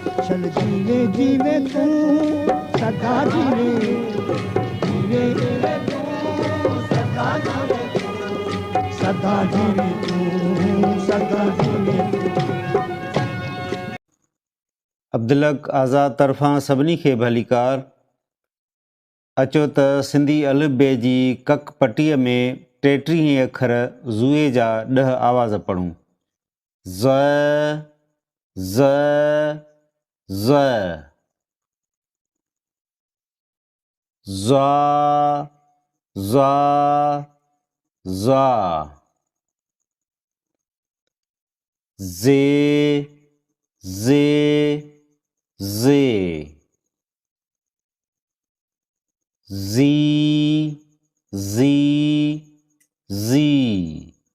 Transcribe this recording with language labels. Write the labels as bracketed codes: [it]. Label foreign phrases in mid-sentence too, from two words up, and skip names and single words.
[sd] चल जीवे जीवे तू सदा जीवे जीवे जीवे तू सदा जीवे सदा जीवे तू सदा जीवे अब्दुलक आज़ाद तरफ़ां सभिनी खे भलीकार। अचो त सिंधी अलिफ़बे जी कक पटीअ में 33 अखर ज़ूए जा 10 आवाज़ पढ़ूं। ज़ ज़ ज़ ज़ा ज़ा ज़ा ज़े ज़े ज़े ज़ी ज़ी ज़ी